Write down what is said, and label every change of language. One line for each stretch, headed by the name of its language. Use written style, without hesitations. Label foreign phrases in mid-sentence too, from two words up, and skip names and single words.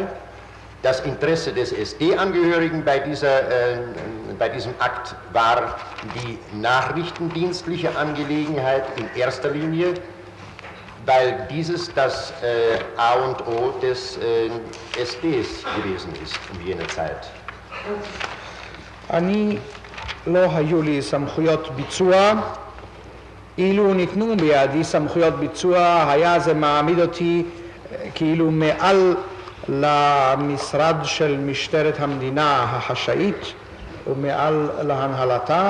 German: Das Interesse des SD-Angehörigen bei diesem Akt war die nachrichtendienstliche Angelegenheit in erster Linie, weil dieses das A und O des SDs gewesen ist um jene Zeit.
Hebrew: אני לא היו לי סמכויות ביצוע. אילו ניתנו בידי סמכויות ביצוע, היה זה מעמיד אותי כאילו מעל למשרד של משטרת המדינה החשאית ומעל להנהלתה.